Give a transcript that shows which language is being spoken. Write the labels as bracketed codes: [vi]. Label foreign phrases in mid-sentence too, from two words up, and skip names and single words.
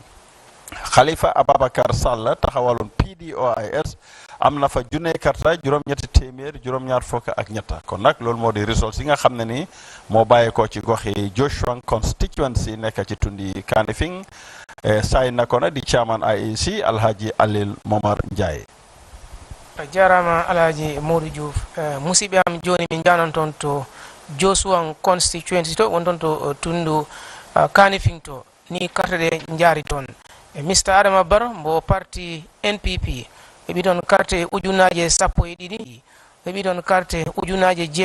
[wo] Khalifa Ababacar Sall taxawaloon PDOIS am na fa junney karta juróom-ñetti téeméer juróom-ñaar fukk ak ñetta. kon nag loolu moo di results yi nga xam ne ni moo bàyyeekoo ci goxi Joshua constituency nekk ci tundi Kanifeng saay na ko na di chairman IEC Alhaji Alil Momar Njie. [ff] jarama Alhaji Modou Diouf musidɓe am joni min janon toon to Joshua constituency to won toon to tundu Kanifeng to ni carte ɗe jaari toon Mr Adama Barrow mbo parti NPP heɓi toon carte ujunaje 12 heɓi toon carte ujunaje